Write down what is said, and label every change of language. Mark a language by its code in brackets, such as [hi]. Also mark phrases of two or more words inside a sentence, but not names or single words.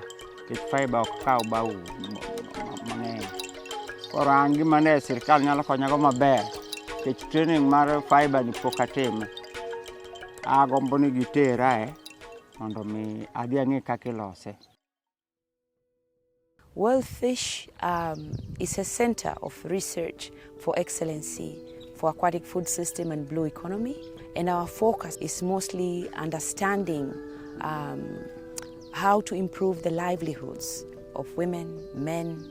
[luo] Kech fiber ok kaw bau mang'eny. Koro an gima ne sirkal nyalo konyago maber. Kech training mar fiber ni pok atime. Agombo ni gitera mondo mi adhi ang'e kaka ilose. [en] World Fish is a center of research for excellency for aquatic food system and blue economy. And our focus is mostly understanding how to improve the livelihoods of women, men,